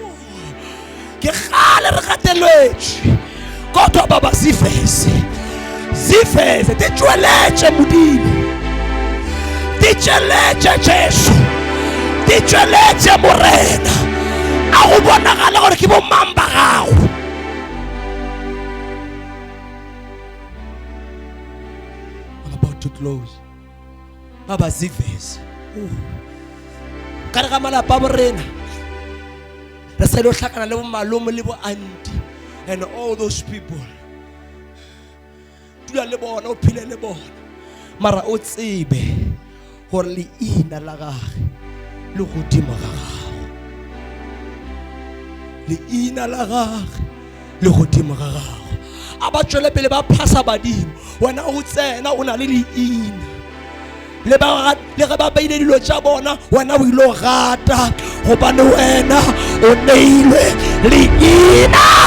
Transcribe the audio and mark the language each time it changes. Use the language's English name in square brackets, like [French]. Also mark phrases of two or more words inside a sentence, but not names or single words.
[Zulu] Kodwa Baba ziveze ziveze, [Northern Sotho] di tšweletše Modimo, di tšweletše Jesu, di tšweletše Morena, a go bonagala gore ke bo mang ba gago. [English] I'm about to close. [Zulu] Aba ziveze [Northern Sotho] ka re ga malapa a borena re sa ile go hlakana le bo malome le bo auntie [English] and all those people. [Northern Sotho] Dula le bona, o phile le bona, mara o tsebe gore leina la gage le godimo ga gago, leina la gage le godimo ga gago. A ba tšwele pele ba phasa badimo, wena o tsena o na le leina, le ge ba beile dilo tša bona wena o ile gata gobane wena o neilwe leina.